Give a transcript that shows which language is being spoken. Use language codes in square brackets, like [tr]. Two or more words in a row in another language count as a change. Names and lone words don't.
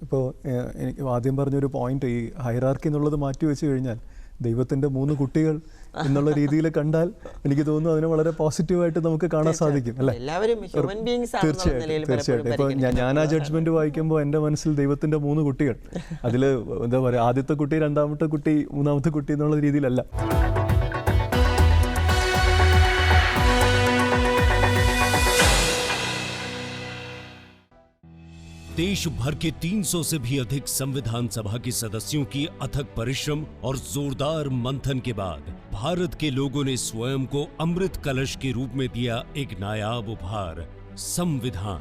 [ml] ഇപ്പോൾ എനിക്ക് ആദ്യം പറഞ്ഞൊരു പോയിന്റ്, ഈ ഹൈറാർക്കി എന്നുള്ളത് മാറ്റി വെച്ച് കഴിഞ്ഞാൽ ദൈവത്തിൻ്റെ 3 കുട്ടികൾ എന്നുള്ള രീതിയിൽ കണ്ടാൽ എനിക്ക് തോന്നുന്നു അതിനെ വളരെ പോസിറ്റീവായിട്ട് നമുക്ക് കാണാൻ സാധിക്കും, അല്ലേ? തീർച്ചയായിട്ടും. ഇപ്പോൾ ഞാൻ ആ ജഡ്ജ്മെന്റ് വായിക്കുമ്പോൾ എൻ്റെ മനസ്സിൽ ദൈവത്തിൻ്റെ 3 കുട്ടികൾ, അതിൽ എന്താ പറയുക, ആദ്യത്തെ കുട്ടി, രണ്ടാമത്തെ കുട്ടി, മൂന്നാമത്തെ കുട്ടി എന്നുള്ള രീതിയിലല്ല. [hi] देश भर के 300 से भी अधिक संविधान सभा के सदस्यों की अथक परिश्रम और जोरदार मंथन के बाद भारत के लोगों ने स्वयं को अमृत कलश के रूप में दिया एक नायाब उपहार, संविधान।